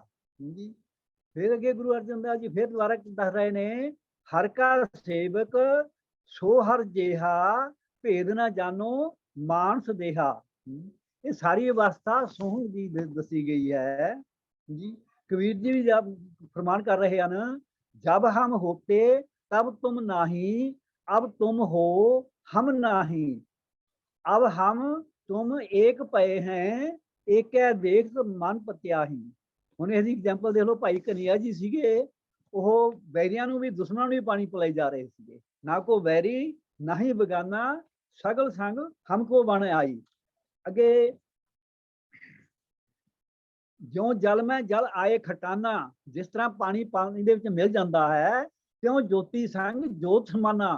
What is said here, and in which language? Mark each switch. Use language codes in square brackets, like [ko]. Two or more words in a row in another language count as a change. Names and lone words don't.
[pa] ਜੀ ਫਿਰ ਅੱਗੇ ਗੁਰੂ ਅਰਜਨ ਦੇਵ ਜੀ ਫਿਰ ਦੁਬਾਰਾ ਦੱਸ ਰਹੇ ਨੇ, ਹਰ ਕਾ ਸੇਵਕ ਸੋ ਹਰ ਜੇਹਾ, ਭੇਦ ਨਾ ਜਾਣੋ ਮਾਨਸ ਦੇਹਾ। ਇਹ ਸਾਰੀ ਅਵਸਥਾ ਸੋਹਣ ਦੀ ਦੱਸੀ ਗਈ ਹੈ ਜੀ। ਕਬੀਰ ਜੀ ਵੀ ਫਰਮਾਨ ਕਰ ਰਹੇ ਹਨ, [hi] जब हम होते तब तुम नाही, अब तुम हो हम नाही, अब हम तुम एक पए हैं, एक देख मन पत्याही। [pa] ਹੁਣ ਇਹਦੀ ਐਗਜ਼ਾਮਪਲ ਦੇਖ ਲਓ, ਭਾਈ ਕਨਈਆ ਜੀ ਸੀਗੇ, ਉਹ ਵੈਰੀਆਂ ਨੂੰ ਵੀ ਦੁਸ਼ਮਣਾਂ ਨੂੰ ਵੀ ਪਾਣੀ ਪਿਲਾਈ ਜਾ ਰਹੇ ਸੀਗੇ। ਨਾ ਕੋ ਵੈਰੀ ਨਾ ਹੀ ਬਗਾਨਾ, ਸਗਲ ਸੰਗ ਹਮਕੋ ਬਣ ਆਈ। ਅੱਗੇ ਜਿਉਂ ਜਲ ਮੈਂ ਜਲ ਆਏ ਖਟਾਨਾ, ਜਿਸ ਤਰ੍ਹਾਂ ਪਾਣੀ ਪਾਣੀ ਦੇ ਵਿੱਚ ਮਿਲ ਜਾਂਦਾ ਹੈ, ਕਿਉਂ ਜੋਤੀ ਸੰਗ ਜੋਤ ਸਮਾਨਾ।